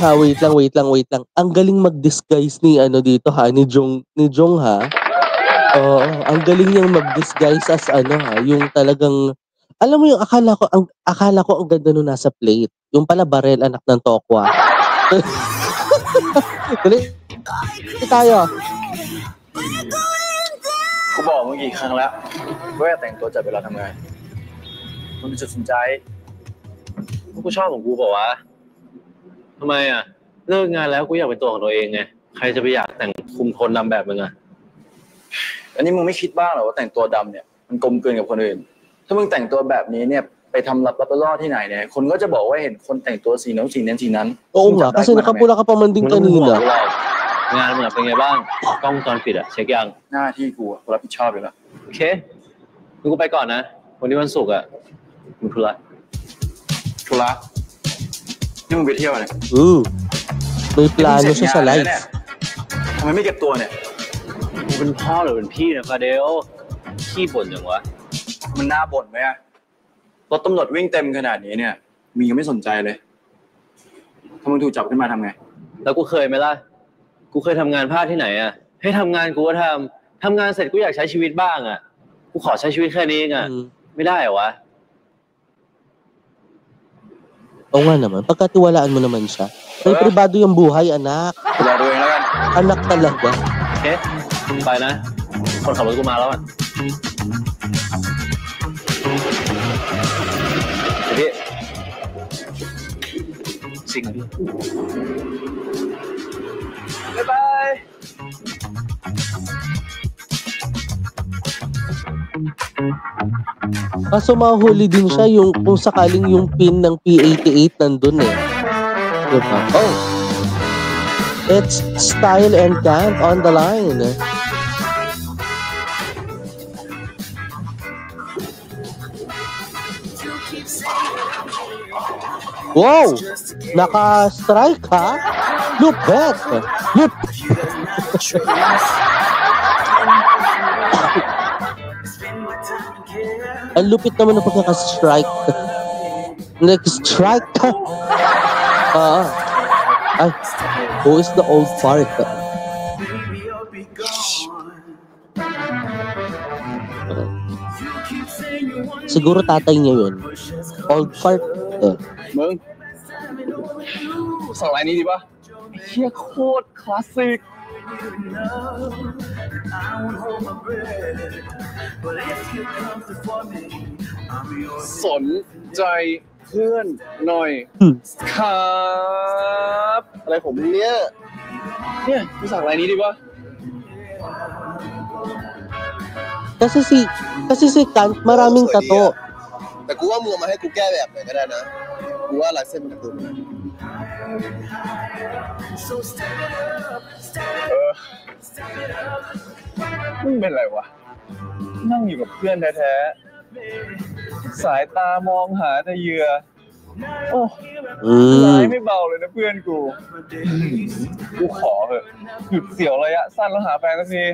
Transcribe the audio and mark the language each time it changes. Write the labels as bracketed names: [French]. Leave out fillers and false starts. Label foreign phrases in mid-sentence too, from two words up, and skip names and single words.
[Filipino] Ang galing mag-disguise ni dito ni Jong Oo, ang galing niyang mag-disguise as yung talagang alam mo yung akala ko ang ganda nung nasa plate. Yung pala barel anak ng tokwa. Dali tayo. [Thai] กูบอกมึงกี่ครั้งแล้วว่าอย่าแต่งตัวจัดเวลาทำงานมึงมีจุดสนใจกูชอบของกูบอกว่าทำไมอ่ะเลิกงานแล้วกูอยากเป็นตัวของตัวเองไงใครจะไปอยากแต่งคุมโทนดำแบบมึงอ่ะอันนี้มึงไม่คิดบ้างหรอว่าแต่งตัวดำเนี่ยมันกลมกลืนกับคนอื่นถ้ามึงแต่งตัวแบบนี้เนี่ยไปทำรับล่อที่ไหนเนี่ยคนก็จะบอกว่าเห็นคนแต่งตัวสีน้ำสีนั้น [Filipino] Oo nga, kasi nakapula ka pa man din kanina. [Thai] งานมึงเป็นไงบ้างกล้องวงจรปิดอะเช็คยังหน้าที่กูกูรับผิดชอบอยู่แล้วโอเคกูไปก่อนนะวันนี้วันศุกร์อะมึงธุระนี่มึงไปเที่ยวเนี่ย [Filipino] May plano siya sa life. [Thai] ทำไมไม่เก็บตัวเนี่ยมึงเป็นพ่อหรือเป็นพี่เนี่ยฟาเดลขี้บ่นอย่างวะมันน่าบ่นไหมอะรถตำรวจวิ่งเต็มขนาดนี้เนี่ยมียังไม่สนใจเลยถ้ามึงถูกจับขึ้นมาทำไงแล้วกูเคยไหมล่ะกูเคยทำงานพลาดที่ไหนอะให้ทำงานกูก็ทำงานเสร็จกูอยากใช้ชีวิตบ้างอะกูขอใช้ชีวิตแค่นี้เองอะไม่ได้เหรอวะ [Filipino] Oo nga naman, pagkatiwalaan mo naman siya. May pribado yung buhay, anak. Pribado yun lang. Anak talaga. [Thai] Okay, ไปนะคนขับรถกูมาแล้วอ่ะพี่สิ่งพี่บ๊ายบาย [Filipino] Kaso mahuli din siya yung kung sakaling yung pin ng P88 nandun Diba? Oh! [English] It's Style and Camp on the line. Wow! [Filipino] Naka-strike Lupet! Ang lupit naman ng pagkaka-strike. Next-strike. Ay, [English] who is the old fart? [Filipino] Siguro tatay niya yun. [English] Old fart. [Thai] มึงสั่งอะไรนี้ดีป่ะเฮียโคตรคลาสสิกสนใจเพื่อนหน่อยครับอะไรผมเนี่ยกูสั่งอะไรนี้ดีป่ะ [Filipino] Kasi si Kant maraming tato. [Thai] แต่กูว่ามึงมาให้กูแก้แบบไหนก็ได้นะกูว่าลายเส้นมันกู มึงเป็นไรวะนั่งอยู่กับเพื่อนแท้ๆสายตามองหาแต่เหยื่อโอ้ร้ายไม่เบาเลยนะเพื่อนกูขอเถอะหยุดเสียวระยะสั้นแล้วหาแฟนสักที